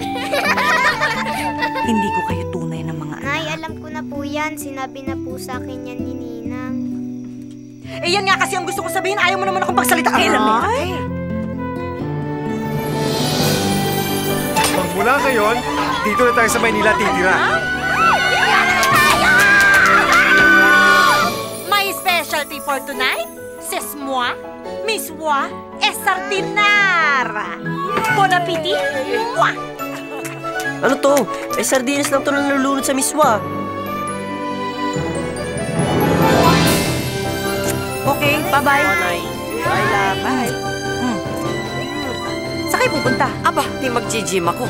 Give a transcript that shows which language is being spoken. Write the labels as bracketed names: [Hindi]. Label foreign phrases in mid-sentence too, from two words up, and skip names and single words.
[Filipino] Hindi ko kayo tunay na mga anak. Nay, alam ko na po yan. Sinabi na po sa akin yan ni Ninang. Eh, yan nga kasi ang gusto ko sabihin. Ayaw mo naman akong pagsalita. Ay! Magmula ngayon, dito na tayo sa Maynila titira. [English] My specialty for tonight, [French] c'est moi, Miss Moi, et sardinara. Bon appetit, moi! [Filipino] Ano to? Eh, sardinas lang to na nalulunod sa miswa. [English] Okay, bye-bye. Nay. Bye, love. [Filipino] Bye. Saan kayo pupunta? Aba, di mag-gym ako.